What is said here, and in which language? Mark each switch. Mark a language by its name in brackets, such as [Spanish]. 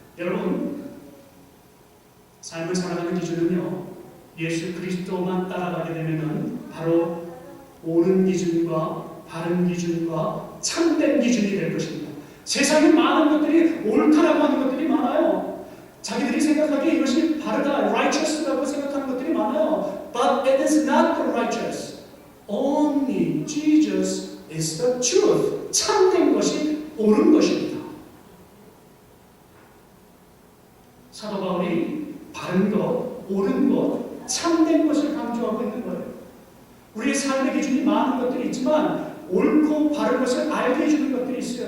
[Korean] 여러분, 삶을 살아가는 기준은요, 예수 그리스도만 따라가게 되면은 바로 옳은 기준과 바른 기준과 참된 기준이 될 것입니다. 세상에 많은 것들이 옳다라고 하는 것들이 많아요. 자기들이 생각하기에 이것이 바르다, righteous라고 생각하는 것들이 많아요. [English] But it is not the righteous. Only Jesus is the truth. [Korean] 참된 것이 옳은 것입니다. 사도 바울이 바른 것, 옳은 것, 참된 것을 강조하고 있는 거예요. 우리의 삶의 기준이 많은 것들이 있지만 옳고 바른 것을 알게 해주는 것들이 있어요.